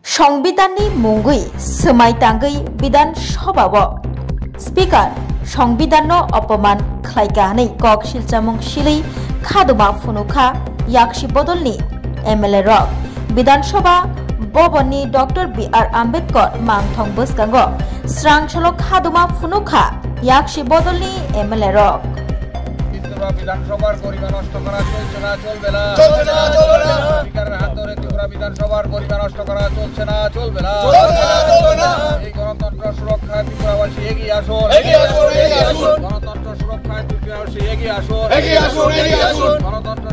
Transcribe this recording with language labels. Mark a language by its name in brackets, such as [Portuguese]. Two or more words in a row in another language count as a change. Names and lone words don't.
[Kok Borok] সংবিধাननि मुंगै सोमायतांगै विधान सभाव स्पीकार संविधाननो अपमान खालायगानै कक सिलचामुं सिलै खादुमा फुनुखा याक्षी बदलनि एमएलए रक विधानसभा भवननि डॉक्टर बी.आर. आम्बेडकर मांगथं बसगांगो स्रांसलो खादुमा फुनुखा याक्षी बदलनि एमएलए रक [Bangla] বিধানসভার পরিমাণ নষ্ট করা চলছে না চলবে না চলছে না চলবে না স্পিকারের হাত ধরে ত্রিপুরা বিধানসভার পরিমাণ নষ্ট করা চলছে না চলবে না চলছে না চলবে না এই গণতন্ত্র সুরক্ষায় ত্রিপুরাবাসী এগিয়ে আসুন এগিয়ে আসুন এগিয়ে আসুন গণতন্ত্র সুরক্ষায় ত্রিপুরাবাসী এগিয়ে আসুন এগিয়ে আসুন এগিয়ে আসুন গণতন্ত্র